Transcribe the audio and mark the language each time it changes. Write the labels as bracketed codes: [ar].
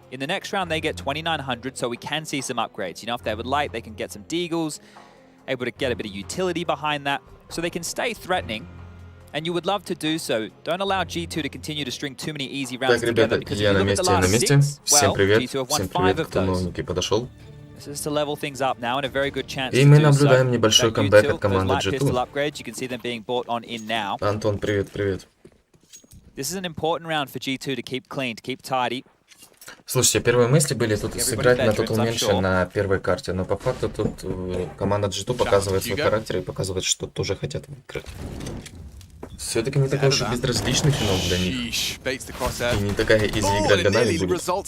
[en] In the next round, they get 2,900, so we can see some upgrades. You know, if they would like, they can get some deagles, able to get a bit of utility behind that, so they can stay threatening. And you would love to do so. Don't allow G2 to continue to string too many easy rounds together, because if you look at the last 6, well, G2 have won 5 of those. This is to level things up now, and a very good chance [ru] И мы наблюдаем небольшой камбэк от команды G2. [en] You can see them being bought on in now. [ru] Антон, привет, привет. [en] This is an important round for G2 to keep clean, to keep tidy. [ru] Слушайте, первые мысли были тут сыграть на тотал меньше на первой карте, но по факту тут команда G2 показывает свой характер и показывает, что тоже хотят выиграть. Все-таки не такой уж и безразличный финал для них. И не такая изи игра для Нави будет.